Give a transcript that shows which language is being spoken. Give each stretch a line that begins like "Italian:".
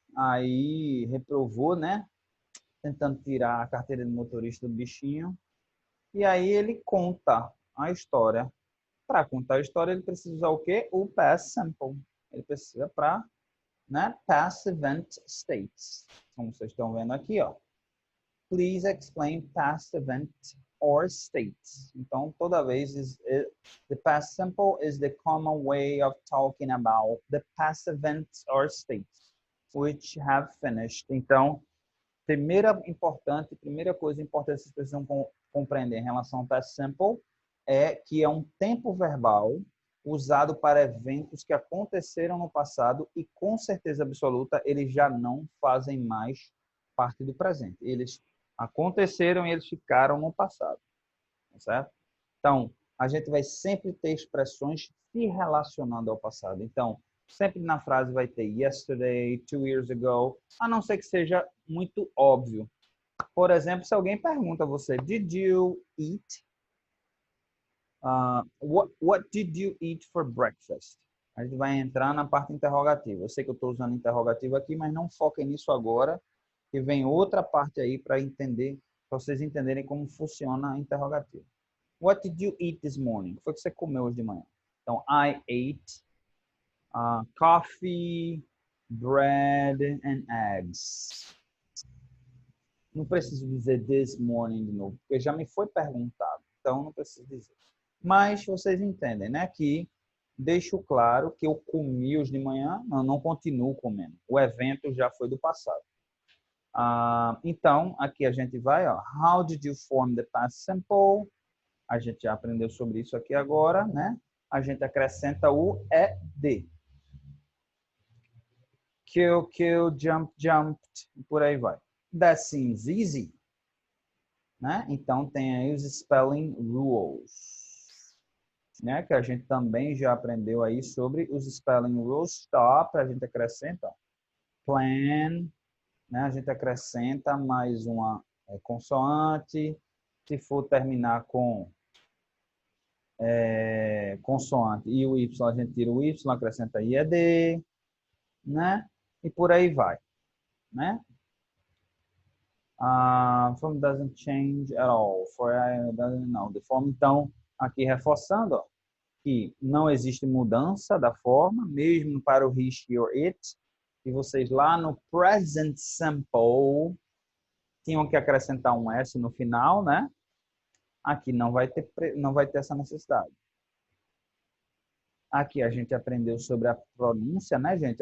Portuguese: Aí reprovou, né? Tentando tirar a carteira de motorista do bichinho. E aí ele conta a história. Para contar a história, ele precisa usar o quê? O past simple. Ele precisa para, né?
English: Past event states.
Portuguese: Como vocês estão vendo aqui, ó.
English: Please explain past event or states.
Portuguese: Então, toda vez,
English: the past simple is the common way of talking about the past events or states which have finished.
Portuguese: Então, primeira coisa importante que vocês precisam compreender em relação ao past simple é que é um tempo verbal usado para eventos que aconteceram no passado e, com certeza absoluta, eles já não fazem mais parte do presente. Eles aconteceram e eles ficaram no passado, certo? Então, a gente vai sempre ter expressões se relacionando ao passado. Então, sempre na frase vai ter yesterday, 2 years ago, a não ser que seja muito óbvio. Por exemplo, se alguém pergunta a você,
English: did you eat? What did you eat for breakfast?
Portuguese: A gente vai entrar na parte interrogativa. Eu sei que eu estou usando interrogativo aqui, mas não foquem nisso agora, que vem outra parte aí para entender, para vocês entenderem como funciona a interrogativa.
English: What did you eat this morning?
Portuguese: O que foi que você comeu hoje de manhã? Então,
English: I ate coffee, bread and eggs.
Portuguese: Não preciso dizer
English: this morning
Portuguese: de novo, porque já me foi perguntado, então não preciso dizer. Mas vocês entendem, né? Que deixo claro que eu comi hoje de manhã, não continuo comendo. O evento já foi do passado. Então, aqui a gente vai, ó.
English: How did you form the past simple?
Portuguese: A gente já aprendeu sobre isso aqui agora, né? A gente acrescenta o ed.
English: Kill, kill, jump, jumped,
Portuguese: e por aí vai.
English: That seems easy. Né?
Portuguese: Então, tem aí os spelling rules. Né? Que a gente também já aprendeu aí sobre os spelling rules. Stop, a gente acrescenta plan, né? A gente acrescenta mais uma consoante. Se for terminar com consoante e o Y, a gente tira o Y, acrescenta IED, né? E por aí vai, né?
English: Form doesn't change at all. For doesn't know.
Portuguese: The form, então, aqui reforçando, ó, que não existe mudança da forma, mesmo para o
English: he, she or it.
Portuguese: E vocês lá no present simple tinham que acrescentar um S no final, né? Aqui não vai ter essa necessidade. Aqui a gente aprendeu sobre a pronúncia, né, gente?